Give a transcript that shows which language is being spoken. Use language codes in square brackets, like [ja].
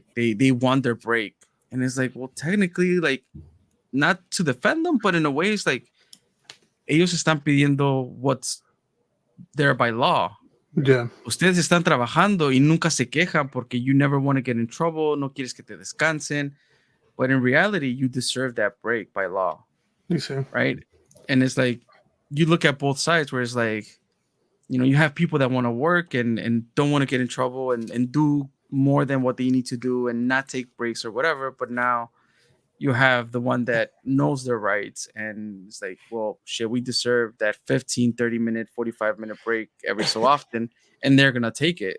[en] Like, they want their break. And it's like, well, technically, like, not to defend them, but in a way, it's like, [es] ellos están pidiendo [en] what's there by law. yeah, [es] Ustedes están trabajando y nunca se quejan porque [en] you never want to get in trouble, [es] no quieres que te descansen. [en] But in reality, you deserve that break by law. you see, Right? And it's like, you look at both sides where it's like, you have people that want to work and don't want to get in trouble and do more than what they need to do and not take breaks or whatever. But now you have the one that knows their rights and it's like, well, shit, we deserve that 15, 30-minute, 45-minute break every so often. And they're going to take it.